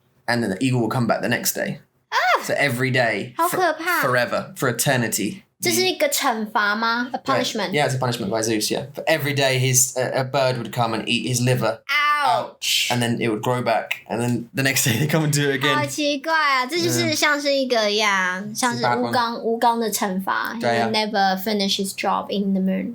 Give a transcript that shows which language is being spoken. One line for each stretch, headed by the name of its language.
English: And then the eagle would come back the next day. So every day,
Chinese: 好可怕
English: forever, for eternity.
Chinese: 这是一个惩罚吗？ A punishment?
English: Yeah, it's a punishment by Zeus, yeah. But every day a bird would come and eat his liver. Ouch! And then it would grow back. And then the next day they come and do it again.
Chinese: 好奇怪啊，这就是像是一个像是吴刚的惩罚。
English: He will never finish his job in the moon.